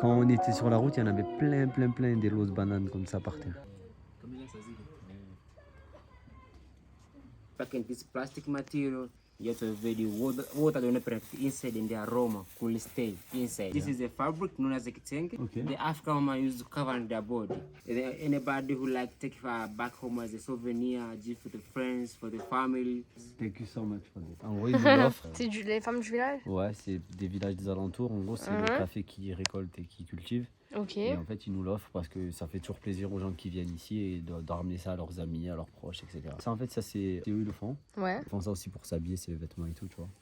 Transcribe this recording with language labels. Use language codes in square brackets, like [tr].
[fr] Quand on était sur la route, il y en avait plein des lots de bananes comme ça par terre. [en] Back in this plastic material, you have to avoid the water don't penetrate inside and the aroma could stay inside. This is a fabric known as a kitenge. Okay. The African woman used to cover their body. Anybody who like take it back home as a souvenir, gift for the friends, for the family. Thank you so much for this. [fr] En gros, ils nous l'offrent. C'est les femmes du village? Ouais, c'est des villages des alentours. En gros, c'est le café qu'ils récoltent et qu'ils cultivent. Ok. Et en fait, ils nous l'offrent parce que ça fait toujours plaisir aux gens qui viennent ici et de ramener ça à leurs amis, à leurs proches, etc. Ça, en fait, ça c'est eux ils le font. Ouais. Ils font ça aussi pour s'habiller, c'est les vêtements et tout, tu vois.